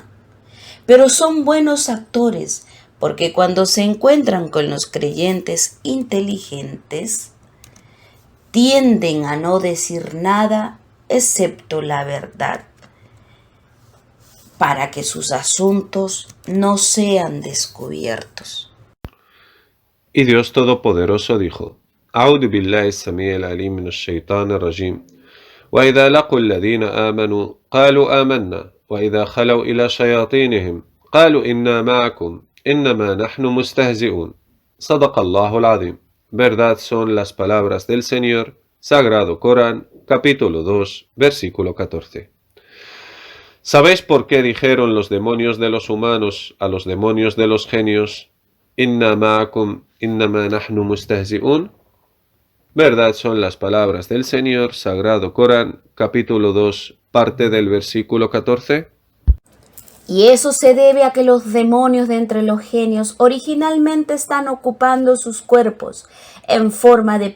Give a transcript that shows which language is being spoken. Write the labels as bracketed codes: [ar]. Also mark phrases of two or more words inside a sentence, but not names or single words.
[es] Pero son buenos actores, porque cuando se encuentran con los creyentes inteligentes, tienden a no decir nada excepto la verdad, para que sus asuntos no sean descubiertos. Y Dios Todopoderoso dijo: [ar] أعوذ بالله السميع العليم من الشيطان الرجيم وإذا لقوا الذين آمنوا قالوا آمنا وإذا خلوا إلى شياطينهم قالوا إنا معكم إنما نحن مستهزئون صدق الله العظيم. [es] Verdad son las palabras del Señor, Sagrado Corán, capítulo 2, versículo 14. ¿Sabéis por qué dijeron los demonios de los humanos a los demonios de los genios: [ar] إنا معكم إنما نحن مستهزئون? [es] Verdad son las palabras del Señor, Sagrado Corán, capítulo 2, parte del versículo 14. Y eso se debe a que los demonios de entre los genios originalmente están ocupando sus cuerpos en forma de